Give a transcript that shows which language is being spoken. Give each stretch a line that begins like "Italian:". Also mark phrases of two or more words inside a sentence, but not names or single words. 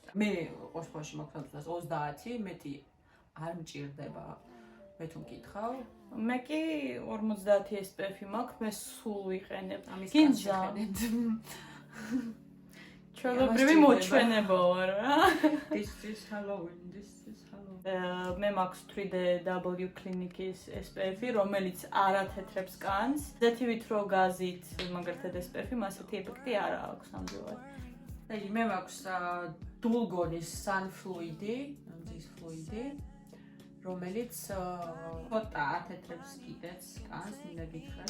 Georgian: მე ყოველთვის მაქვს 30, მეტი არ მჭირდება. მე თუ მკითხავ, მე კი 50 SPF-ი მაქვს, მე სულ ვიყენებ. ამის გინდა. ჩვეულებრივი მოჩვენება ვარ რა.
English: This is Halloween.
Georgian: მე მაქვს 3DW კლინიკის SPF-ი, რომელიც არ ათეთრებს კანს. ზეთივით რო გაზით მაგალითად SPF-ი, მასეთი ეფექტი არ აქვს ნამდვილად. აი, მე მაქვს Dulgonis Sun Fluid-ი, მზის ფლუიდი, რომელიც ცოტა ათეთრებს კიდეც კანს, მინდა გითხრათ.